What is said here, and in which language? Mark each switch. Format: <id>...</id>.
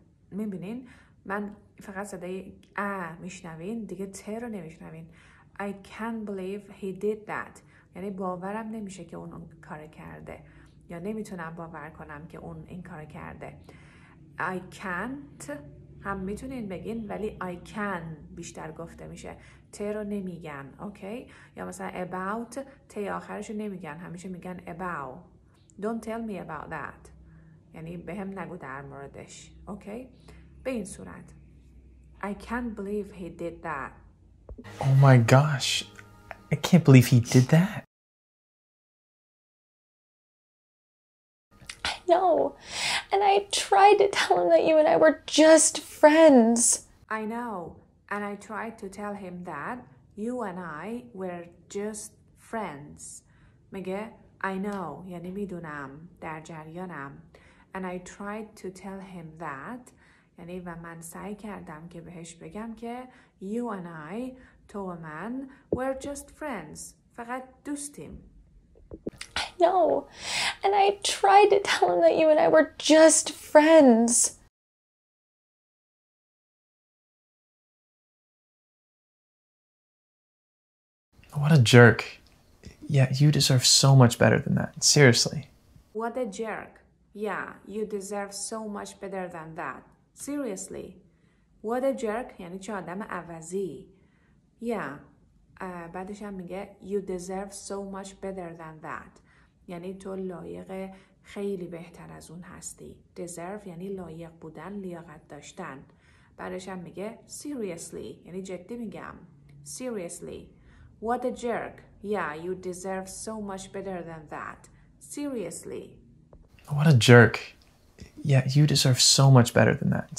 <fa>میبینین؟ من فقط صدای میشنوین دیگه ت رو نمیشنوین.</fa> <en>I can't believe he did that.</en> <fa>یعنی باورم نمیشه که اون کار کرده یا نمیتونم باور کنم که اون این کار کرده.</fa> <en>I can't</en> <fa>هم میتونین بگین ولی</fa> <en>I can</en> <fa>بیشتر گفته میشه. ت رو نمیگن. اوکی؟ یا مثلا about ت آخرش رو نمیگن همیشه میگن about.</fa> <en>Don't tell me about that.</en> <fa>یعنی به هم نگو در موردش. اوکی؟ به این صورت</fa> <en>I can't believe he did that. Oh my gosh. I can't believe he did that. I know. And I tried to tell him that you and I were just friends. I know. And I tried to tell him that you and I were just friends.</en> <fa>میگه</fa> <en>I know</en> <fa>یعنی میدونم در جریانم.</fa> <en>And I tried to tell him that</en> <fa>یعنی و من سعی کردم که بهش بگم که</fa> <en>you and I</en> <fa>تو و من</fa> <en>we're just friends.</en> <fa>فقط دوستیم.</fa> <en>I know. And I tried to tell him that you and I were just friends. What a jerk. Yeah, you deserve so much better than that. Seriously. What a jerk. Yeah, you deserve so much better than that. Seriously. What a jerk</en> <fa>یعنی چه آدم عوضی.</fa> <en>Yeah.</en> <fa>بعدش هم میگه</fa> <en>you deserve so much better than that.</en> <fa>یعنی تو لایق خیلی بهتر از اون هستی. Deserve یعنی لایق بودن، لیاقت داشتن. بعدش هم میگه</fa> <en>seriously</en> <fa>یعنی جدی میگم.</fa> <en>Seriously. What a jerk. Yeah, you deserve so much better than that. Seriously. What a jerk. Yeah, you deserve so much better than that.</en>